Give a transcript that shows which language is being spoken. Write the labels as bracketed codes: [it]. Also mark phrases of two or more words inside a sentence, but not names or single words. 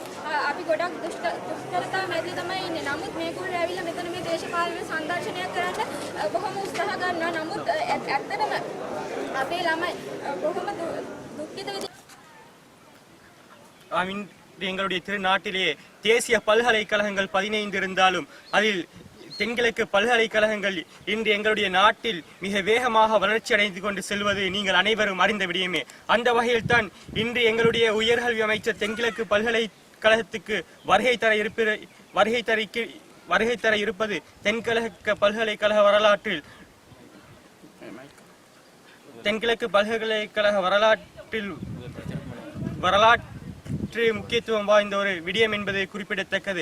[si] අපි ගොඩක් දුෂ්කරතා මැදදී තමයි ඉන්නේ. නමුත් මේගොල්ලෝ ඇවිල්ලා මෙතන මේ දේශපාලන සංදර්ශනයක් කරන්න බොහොම උත්සාහ ගන්නවා. නමුත් ඇත්තටම අපේ ළමයි බොහොම දුක්ඛිත [ta] எங்களுடைய திருநாட்டிலேயே தேசிய பல்கலைக்கழகங்கள் 15 இருந்தாலும் அதில் தென்கிழக்கு பல்கலைக்கழகங்கள் இன்று எங்களுடைய நாட்டில் மிக வேகமாக வளர்ச்சி அடைந்து கொண்டு செல்வது நீங்கள் அனைவரும் அறிந்த விடயமே. அந்த வகையில் தான் இன்று எங்களுடைய உயர்கல்வி அமைச்சர் தென்கிழக்கு பல்கலைக்கழகத்துக்கு வருகை தர இருப்பது தென்கிழக்கு பல்கலைக்கழக வரலாற்று முக்கியத்துவம் வாய்ந்த ஒரு விடயம் என்பது குறிப்பிடத்தக்கது.